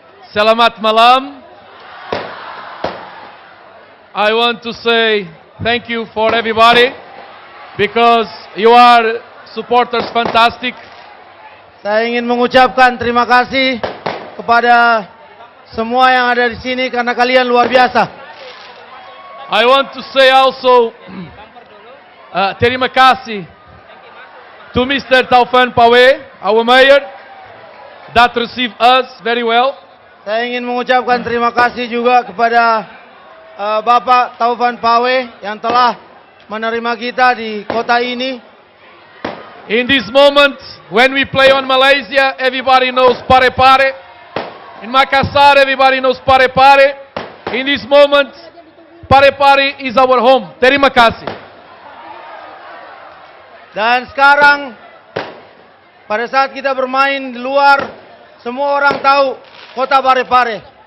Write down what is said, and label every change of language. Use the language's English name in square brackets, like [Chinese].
[Indonesian] Selamat malam. [English] I want to say thank you for everybody because you are supporters fantastic. [Indonesian] Saya ingin mengucapkan terima kasih kepada semua yang ada di sini karena kalian luar biasa. [English] I want to say also [Indonesian] terima kasih [English] to Mr. Taufan Pawe, our mayor, that received us very well. [Indonesian] Saya ingin mengucapkan terima kasih juga kepada Bapak Taufan Pawe yang telah menerima kita di kota ini. [English] In this moment, when we play on Malaysia, everybody knows Parepare. In Makassar, everybody knows Parepare. In this moment, Parepare is our home. [Indonesian] Terima kasih. Dan sekarang pada saat kita bermain di luar, semua orang tahu kota Parepare.